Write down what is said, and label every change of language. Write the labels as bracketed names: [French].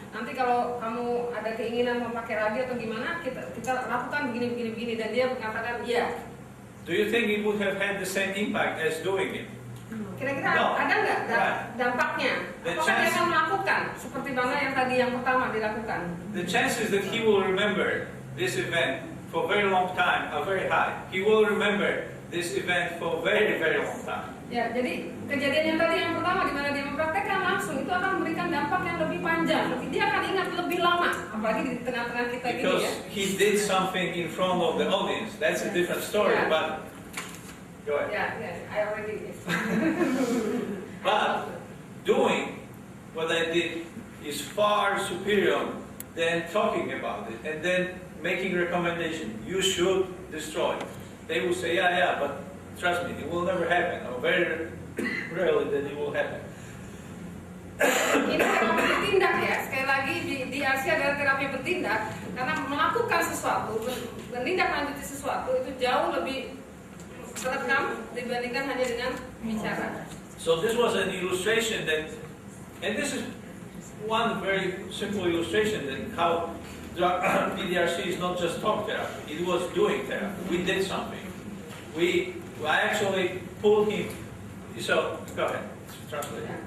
[Indonesian] Nanti kalau kamu ada keinginan memakai lagi atau gimana, kita lakukan begini, dan dia mengatakan iya. [English] Do you think it would have had the same impact as doing it? [Indonesian] Kira-kira ada nggak dampaknya? Apakah dia akan melakukan seperti mana yang tadi yang pertama dilakukan? [English] The chances that he will remember this event for a very long time are very high. He will remember this event for a very, very long time. [Indonesian] Ya, jadi kejadian yang tadi yang pertama di mana dia mempraktekkan langsung itu akan memberikan dampak yang lebih panjang. Dia akan ingat lebih lama, apalagi di tengah-tengah kita gini [English] Because [Indonesian] ya. [English] he did something in front of the audience. That's a different story, Yeah. but go ahead. Ya, I already did. But doing what I did is far superior than talking about it and then making recommendation. You should destroy. They will say, yeah, but trust me, it will never happen, or very rarely that it will happen. [Indonesian] Ini terapi bertindak ya, sekali lagi di Asia adalah terapi bertindak karena melakukan sesuatu, menindaklanjuti sesuatu itu jauh lebih terekam dibandingkan hanya dengan bicara. [English] So this was an illustration that, and this is one very simple illustration that how PDRC is not just talk therapy, it was doing therapy. We did something. I actually pulled him, so go ahead, translate.